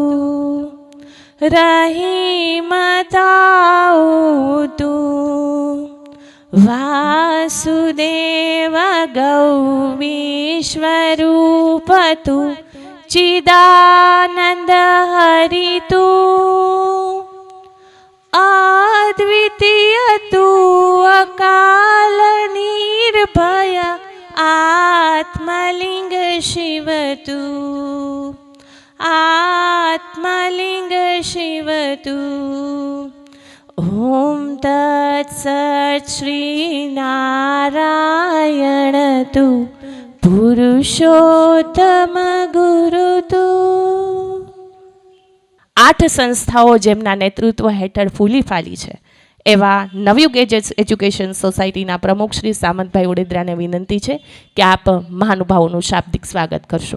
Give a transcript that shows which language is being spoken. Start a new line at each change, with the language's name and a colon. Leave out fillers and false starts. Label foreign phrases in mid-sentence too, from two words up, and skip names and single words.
Gujarati: રહીમ તાઉ તું વાસુદેવ ગૌરીશ્વરૂપ તું ચિદાનંદ હરિ તું અદ્વિતીય તું અકાલ નિર્ભય આત્મલિંગ શિવ તું આત્મલિંગ શિવ તું ઓમ તત્સત શ્રી નારાયણ તું પુરુષોત્તમ ગુરુ તું. 8 સંસ્થાઓ જેમના નેતૃત્વ હેઠળ ફૂલી ફાલી છે એવા નવયુગ એજ્યુકેશન સોસાયટીના પ્રમુખ શ્રી સામંતભાઈ ઓડેદરાને વિનંતી છે કે આપ મહાનુભાવોનું શાબ્દિક સ્વાગત કરશો.